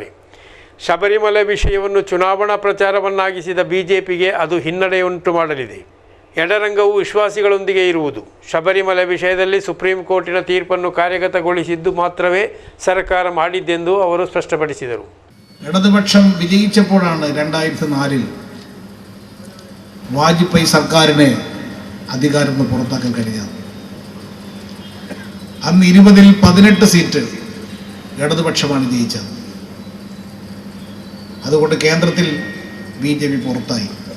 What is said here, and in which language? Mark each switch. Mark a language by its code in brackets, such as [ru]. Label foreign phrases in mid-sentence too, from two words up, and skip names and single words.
[kn] ಶಬರಿಮಲೆ ವಿಷಯವನ್ನು ಚುನಾವಣಾ ಪ್ರಚಾರವನ್ನಾಗಿಸಿದ ಬಿಜೆಪಿಗೆ ಅದು ಹಿನ್ನಡೆಯುಂಟು ಮಾಡಲಿದೆ. ಎಡರಂಗವು ವಿಶ್ವಾಸಿಗಳೊಂದಿಗೆ ಇರುವುದು. ಶಬರಿಮಲೆ ವಿಷಯದಲ್ಲಿ ಸುಪ್ರೀಂ ಕೋರ್ಟಿನ ತೀರ್ಪನ್ನು ಕಾರ್ಯಗತಗೊಳಿಸಿದ್ದು ಮಾತ್ರವೇ ಸರ್ಕಾರ ಮಾಡಿದ್ದೆಂದು ಅವರು ಸ್ಪಷ್ಟಪಡಿಸಿದರು. [ml] ഇടതുപക്ഷം വിജയിച്ചപ്പോഴാണ് 2004 വാജ്പേയി സർക്കാരിനെ അധികാരം നിന്ന് പുറത്താക്കാൻ കഴിഞ്ഞത്. അന്ന് 20-ൽ 18 സീറ്റ് ഇടതുപക്ഷമാണ് ജയിച്ചത്. അതുകൊണ്ട് കേന്ദ്രത്തിൽ BJP പുറത്തായി.